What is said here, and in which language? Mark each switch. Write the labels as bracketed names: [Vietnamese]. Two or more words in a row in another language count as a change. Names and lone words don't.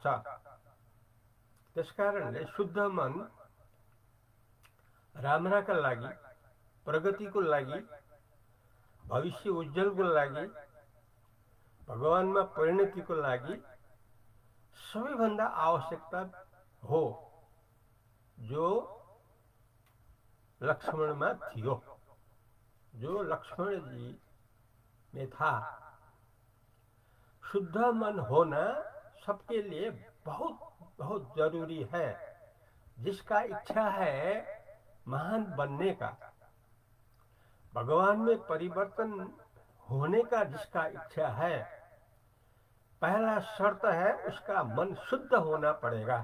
[Nepali] त्यसकारणले शुद्ध मन राम्राका लागि, प्रगतिको लागि, भविष्य उज्जवलको लागि, भगवानमा परिणतिको लागि सबैभन्दा आवश्यकता हो, जो लक्ष्मणमा थियो, [Hindi] जो लक्ष्मण जी में था। शुद्ध मन होना सबके लिए बहुत बहुत जरूरी है। जिसका इच्छा है महान बनने का, भगवान में परिवर्तन होने का जिसका इच्छा है, पहला शर्त है उसका मन शुद्ध होना पड़ेगा।